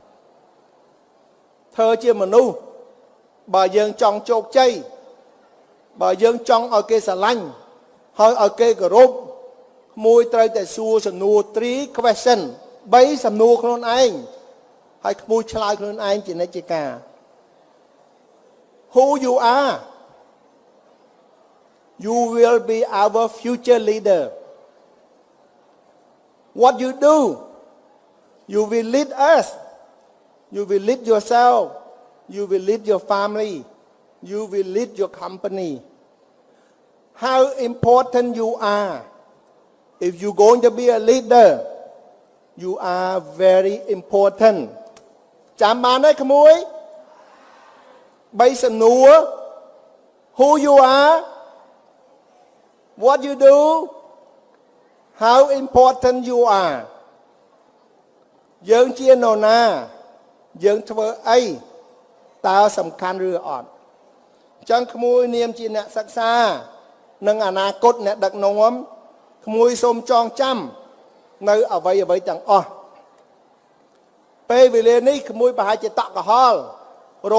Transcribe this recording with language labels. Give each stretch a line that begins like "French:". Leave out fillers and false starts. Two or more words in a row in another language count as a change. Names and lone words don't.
Khmer: ធ្វើជាមនុស្សបើយើងចង់ជោគជ័យបើយើងចង់ឲ្យគេស្រឡាញ់ហើយឲ្យគេគោរពក្មួយត្រូវតែសួរសំណួរ3 question 3សំណួរខ្លួនឯងហើយក្មួយឆ្លើយខ្លួនឯងជានិច្ចកាល
English: Who you are you will be our future leader what you do you will lead us you will lead yourself you will lead your family you will lead your company how important you are if you're going to be a leader you are very important
Khmer: ចាំបានទេក្មួយ
English: 3សំណួរ who you are what you do how important you are
Khmer: យើងជាន រណាយើងធ្វើអីតើសំខាន់ឬអត់អញ្ចឹងក្មួយនាមជាអ្នកសិក្សានិងអនាគតអ្នកដឹកនាំក្មួយសូមចងចាំនៅអ្វីទាំងអស់ពេលវេលានេះក្មួយប្រហែលជាតក់ក្រហល់រ